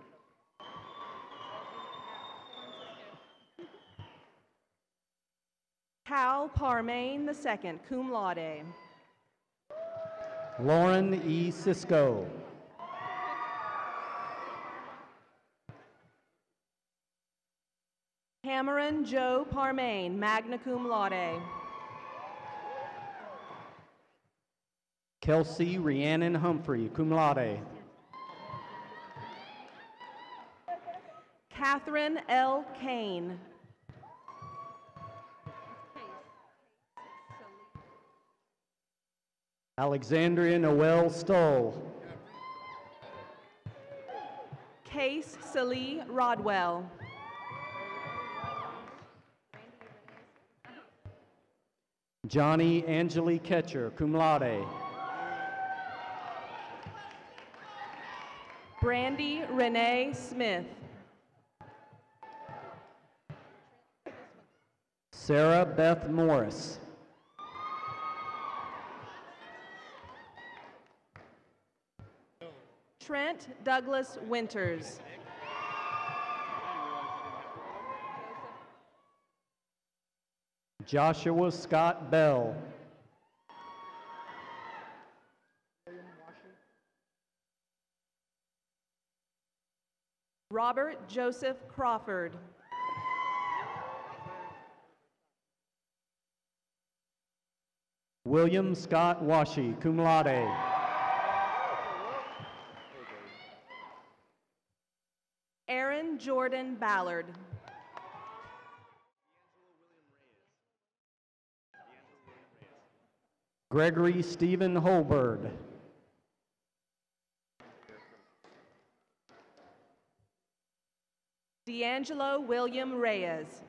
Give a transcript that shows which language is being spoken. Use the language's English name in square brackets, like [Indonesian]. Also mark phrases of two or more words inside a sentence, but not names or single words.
[English] Cal Parmain II, [Latin] cum laude. [English] Lauren E. Cisco. Cameron Joe Parmain, [Latin] magna cum laude. [English] Kelsey Rhiannon Humphrey, [Latin] cum laude. [English] Catherine L. Kane. Alexandria Noel Stoll. Case Salee Rodwell. Johnny Angeli Ketcher, [Latin] cum laude. [English] Brandy Renee Smith. Sarah Beth Morris. Trent Douglas Winters. Joshua Scott Bell. Robert Joseph Crawford. William Scott Washi, [Latin] cum laude. [English] Aaron Jordan Ballard. Gregory Stephen Holberg. D'Angelo William Reyes.